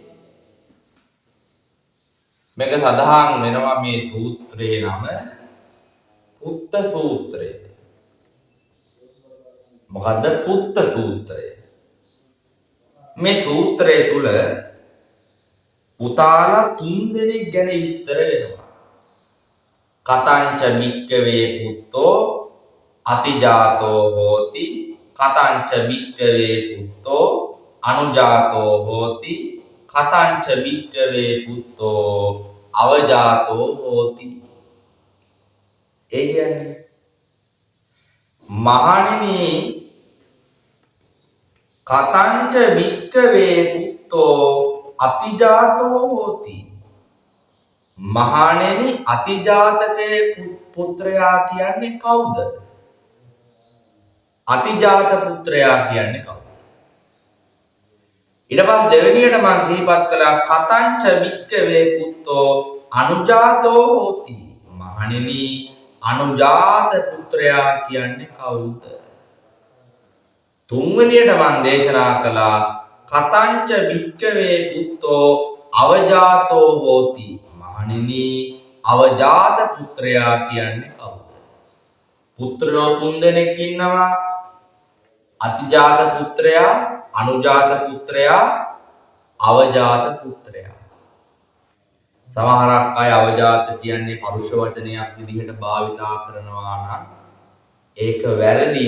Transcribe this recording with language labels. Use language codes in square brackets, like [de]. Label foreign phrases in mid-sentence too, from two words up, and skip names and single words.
[si] මේක සඳහන් වෙනවා මේ සූත්‍රයේ නම පුත්ත සූත්‍රය. මොකද්ද පුත්ත සූත්‍රය? මේ සූත්‍රය තුල පුතාලා 3 දෙනෙක් ගැන විස්තර වෙනවා. [pi] කතංච මික්කවේ පුත්තෝ අතිජාතෝ හෝති, කතංච මික්කවේ පුත්තෝ අනුජාතෝ හෝති, කතංච මික්කවේ පුත්තෝ අවජාතෝ හෝති. [si] ඒ කියන්නේ මහණෙනි [pi] කතංච මික්කවේ පුත්තෝ අතිජාතෝ හෝති. [si] මහණෙනි අතිජාතකේ පුත්‍රයා කියන්නේ කවුද? අතිජාත පුත්‍රයා කියන්නේ කවුද? ඊට පස්සේ දෙවෙනියට මම සිහිපත් කළා [pi] කතංච මික්කවේ පුත්තෝ අනුජාතෝ හෝති. [si] මහණෙනි අනුජාත පුත්‍රයා කියන්නේ කවුද? තුන්වෙනියට මම දේශනා කළා [pi] කතංච භික්කවේ පුත්තෝ අවජාතෝ හෝති. [si] මහණෙනි අවජාත පුත්‍රයා කියන්නේ කවුද? පුත්‍රයෝ 3 දෙනෙක් ඉන්නවා. අතිජාත පුත්‍රයා, අනුජාත පුත්‍රයා, අවජාත පුත්‍රයා. සමහරක් අය අවජාත කියන්නේ පරුෂ වචනයක් විදිහට භාවිතා කරනවා නම් ඒක වැරදි.